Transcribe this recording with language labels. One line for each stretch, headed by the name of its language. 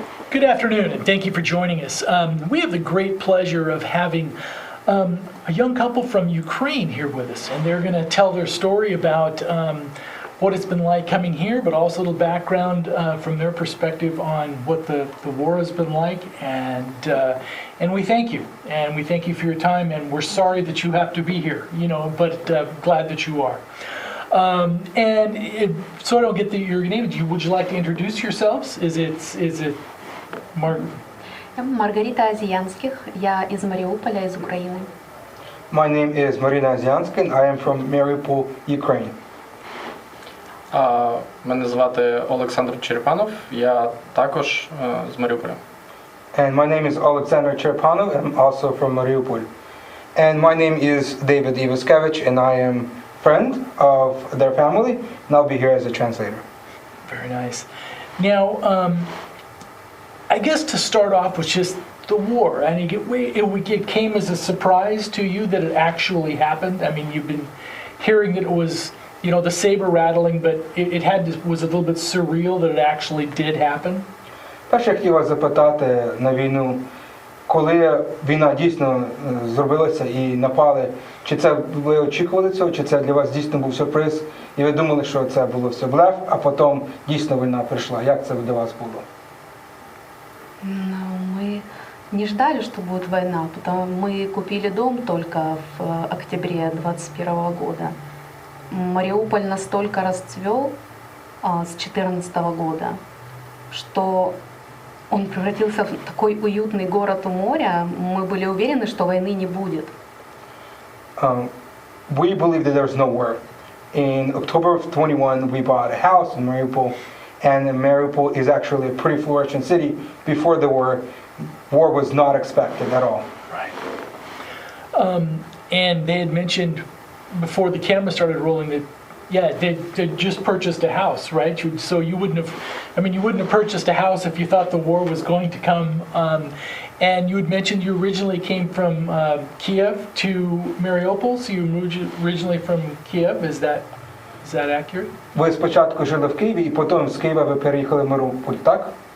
English: Good afternoon, and thank you for joining us. We have the great pleasure of having a young couple from Ukraine here with us, and they're going to tell their story about what it's been like coming here, but also a little background from their perspective on what the war has been like. And we thank you, and we thank you for your time, and we're sorry that you have to be here, but glad that you are. So I don't get your name, would you like to introduce yourselves? Is it Margaryta Azeyanskh.
Russian: Я из Мариуполя, из Украины.
English: My name is Margaryta Azeyanskh, and I am from Mariupol, Ukraine.
Ukrainian: Мене звати Oleksandr Chereoanov, я також з Маріуполя.
English: And my name is Oleksandr Chereoanov, and I'm also from Mariupol. And my name is David Ivaskevich, and I am friend of their family, and I'll be here as a translator. Very nice. Now, I guess to start off with just the war, I think it came as a surprise to you that it actually happened. I mean, you've been hearing that it was, the saber rattling, but was a little bit surreal that it actually did happen.
Ukrainian: Перше, я хотів вас запитати на війну, коли війна дійсно зробилася і напали, чи це ви очікували цього, чи це для вас дійсно був сюрприз, і ви думали, що це було все блеф, а потім дійсно війна прийшла. Як це для вас було?
Russian: Мы не ждали, что будет война, потому мы купили дом только в октябре 2021 года. Мариуполь настолько расцвел с 2014 года, что он превратился в такой уютный город у моря. Мы были уверены, что войны не будет.
English: We believe that there's no war. In October of 21, we bought a house in Mariupol, and Mariupol is actually a pretty flourishing city. Before the war was not expected at all. Right. And they had mentioned before the camera started rolling that, they just purchased a house, right? So you wouldn't have purchased a house if you thought the war was going to come. And you had mentioned you originally came from Kiev to Mariupol, so you moved originally from Kiev. Is that accurate?
Ukrainian: Ви спочатку жили в Києві, і потім з Києва ви переїхали в Маріуполь, так?